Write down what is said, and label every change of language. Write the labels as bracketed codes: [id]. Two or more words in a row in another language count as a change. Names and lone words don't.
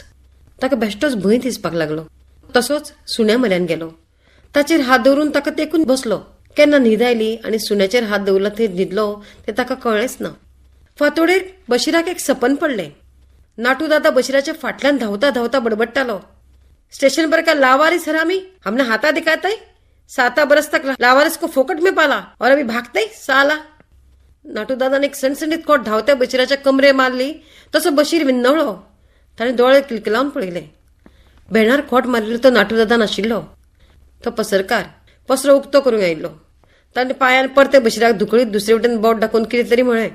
[kok] ताका बेश्टोच भंय दिसपाक लागलो. तसोच सुण्या म्हऱ्यान गेलो. ताचेर हात दवरून ताका तेकून बसलो. केन्ना न्हीद आयली आनी सुण्याचेर हात दवरला थंय न्हिदलो तें ताका कळ्ळेंच ना. फातोडेर बशिराक एक सपन पडलें. नाटू दादा बशिराच्या फाटल्यान धांवता धांवता बडबडटालो. [hi] स्टेशन पर का लावारिस हरामी, हमने हाथा दिखाता है. 7 बरस तक लावारिस को फोकट में पाला और अभी भागते साला. [kok] नाटू दादाने एक सणसणीत खोट धावत्या बशिराच्या कमरे मारली. तसो बशीर विन्नवलो. ताणें दोळे किलकिलावन पळयले. भेणार खोट मारिल्लो तो नाटू दादा नाशिल्लो. तो पसरकार पसरो उक्तो करूंक आयिल्लो. ताणें पांयान परते बशिराक धुकळीत दुसरे वटेन बोट दाखोवन कितें तरी म्हळें.